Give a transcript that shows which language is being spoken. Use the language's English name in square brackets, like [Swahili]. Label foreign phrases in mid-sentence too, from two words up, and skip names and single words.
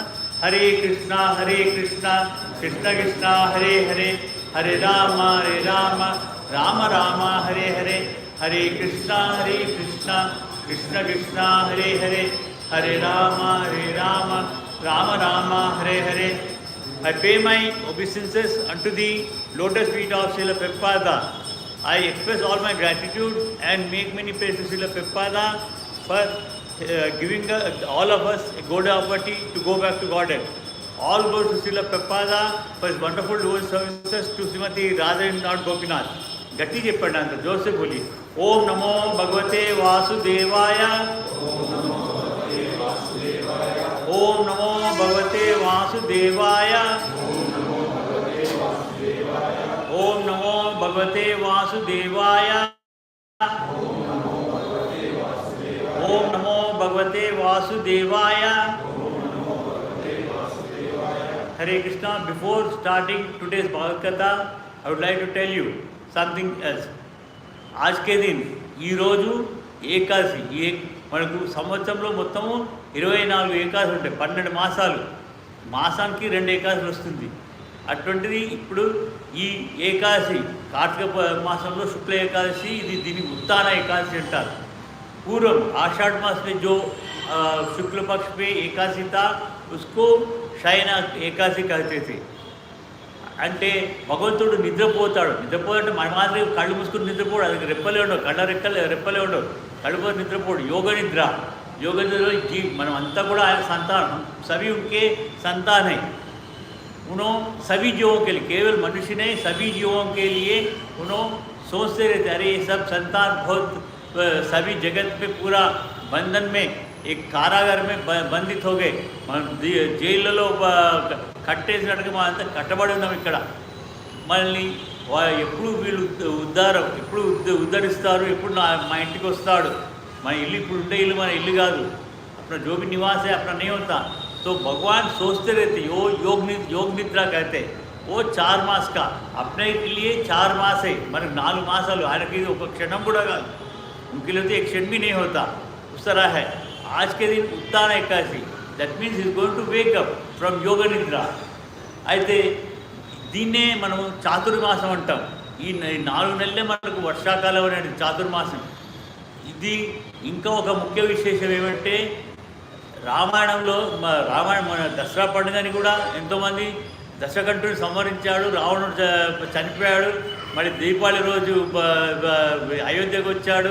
[Sanskrit] Hare Krishna Krishna Krishna Hare Hare Hare Rama Rama Rama Hare Hare Hare Krishna Krishna Krishna Hare Hare Hare Rama Rama Rama Hare Hare. [English] I pay my obeisances unto the lotus feet of Srila Prabhupada. I express all my gratitude and make many praises to Srila Prabhupada for giving all of us a good opportunity to go back to Godhead. All goes to Srila Prabhupada for his wonderful devotional services to Srimati Radha and Lord Gopinath. [Telugu] గట్టి చెప్పండి అంట [Hindi] जोर से बोली [Sanskrit] ओम नमो भगवते वासुदेवाय ओम नमो भगवते वासुदेवाय ओम नमो भगवते वासुदेवाय ओम नमो भगवते वासुदेवाय. [English] Hare Krishna. Before starting today's Bhagavad Katha, I would like to tell you something else. [Hindi] आज के दिन [Telugu] ఈ రోజు ఏకాదశి. మనకు సంవత్సరంలో మొత్తము 24 ఏకాదశి ఉంటాయి. 12 మాసాలు, మాసానికి 2 ఏకాదశులు వస్తుంది. అటువంటిది ఇప్పుడు ఈ ఏకాదశి కార్తీక మాసంలో శుక్ల ఏకాదశి, ఇది దీన్ని उत्तान ఏకాదశి అంటారు. [Hindi] पूर्व आषाढ़ मास में जो शुक्ल पक्ष पे एकादशी था उसको शयन ఏకాదశి कहते थे. [Telugu] అంటే భగవంతుడు నిద్రపోతాడంటే మన మాదిరి కళ్ళు మూసుకుని నిద్రపోడు. అది రెప్పలే ఉండవు, రెప్పలే ఉండవు, కళ్ళు పోతే నిద్రపోడు. యోగ నిద్రలో మనం అంతా కూడా ఆయన సంతానం. [Hindi] सभी उनके संतान है. उन्होंने सभी जीवों के लिए, केवल मनुष्य नहीं, सभी जीवों के लिए उन्होंने सोचते रहते अरे ये सब संतान बहुत सभी जगत पे पूरा बंधन में एक कारागार में बंदित हो गए. [Telugu] జైళ్ళలో కట్టేసినట్టుగా మా అంతా కట్టబడి ఉన్నాం ఇక్కడ. మళ్ళీ ఎప్పుడు వీళ్ళు ఎప్పుడు ఉద్ధరిస్తారు, ఎప్పుడు మా ఇంటికి వస్తాడు. మన ఇల్లు ఇప్పుడు ఉండే ఇల్లు మన ఇల్లు కాదు. [Hindi] अपना जो भी निवास है अपना नहीं होता. तो भगवान सोचते रहते. योग निद्रा कहते. वो 4 मास का अपने के लिए 4 मास है. [Telugu] మనకు 4 మాసాలు, ఆయనకి ఒక క్షణం కూడా కాదు. [Hindi] उनके लिए तो एक क्षण भी नहीं होता. उस तरह है आज के दिन उत्तान एकादशी. [English] that means is going to wakeup from [Telugu] యోగ నిద్ర. అయితే దీన్నే మనం చాతుర్మాసం అంటాం. ఈ 4 నెలలే మనకు వర్షాకాలం అనేది చాతుర్మాసం. ఇది ఇంకా ఒక ముఖ్య విశేషం ఏమంటే రామాయణంలో మన దసరా పండుగని కూడా ఎంతోమంది దశకంఠుని సంహరించాడు, రావణుడు చనిపోయాడు, మళ్ళీ దీపావళి రోజు అయోధ్యకు వచ్చాడు.